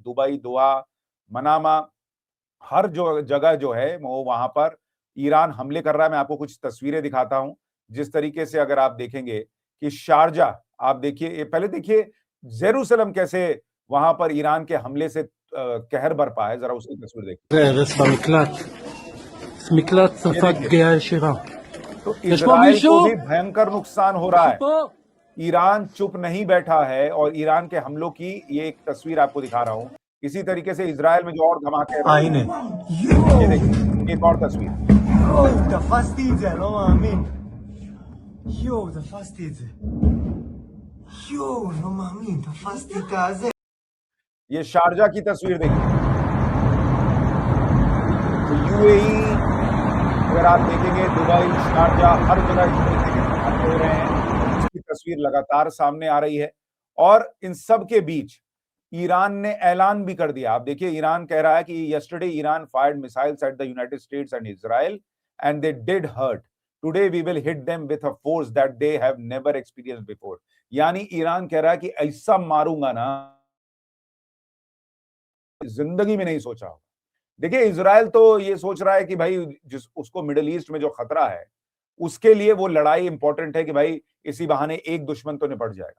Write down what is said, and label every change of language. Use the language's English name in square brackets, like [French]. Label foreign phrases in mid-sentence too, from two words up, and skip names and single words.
[Hindi] दुबई, दोहा, मनामा, हर जो जगह जो है वो वहां पर ईरान हमले कर रहा है। मैं आपको कुछ तस्वीरें दिखाता हूं। जिस तरीके से अगर आप देखेंगे कि शारजा, आप देखिए, ये पहले देखिए जेरूसलम कैसे वहां पर ईरान के हमले से कहर बरपा है। जरा उसकी तस्वीर देखिए। [Hebrew] מקלט [Hindi] ये [Hebrew] ספג [Hindi] देखिए, [Hebrew] פגיעה ישירה. [Hindi] तो [Hebrew] יש פה [Hindi] इजराइल को भी [Hebrew] מישהו? [Hindi] भयंकर नुकसान हो रहा [Hebrew] מישהו [Hindi] है। [Hebrew] פה? [Hindi] ईरान चुप नहीं बैठा है, और ईरान के हमलों की ये एक तस्वीर आपको दिखा रहा हूं। इसी तरीके से इजराइल में जो और धमाके, [Hebrew] הנה. [Hindi] ये देखिए एक और तस्वीर। [Hebrew] יואו, תפסתי את זה, אני לא מאמין. יואו, תפסתי את זה. יואו, לא מאמין, תפסתי את הזה. [Hindi] ये शारजा की तस्वीर देखिए। तो यूएई, अगर आप देखेंगे, दुबई, शारजा, हर जगह इस तरीके के धमाके हो रहे हैं। इसकी तस्वीर लगातार सामने आ रही है। और इन सब के बीच ईरान ने ऐलान भी कर दिया। आप देखिए, ईरान कह रहा है कि [English] Yesterday Iran fired missiles at the United States and Israel and they did hurt. Today we will hit them with a force that they have never experienced before. [Hindi] यानी ईरान कह रहा है कि ऐसा मारूंगा ना, जिंदगी में नहीं सोचा होगा। देखिए, इजराइल तो ये सोच रहा है कि भाई जिस उसको मिडिल ईस्ट में जो खतरा है उसके लिए वो लड़ाई इंपॉर्टेंट है कि भाई इसी बहाने एक दुश्मन तो निपट जाएगा।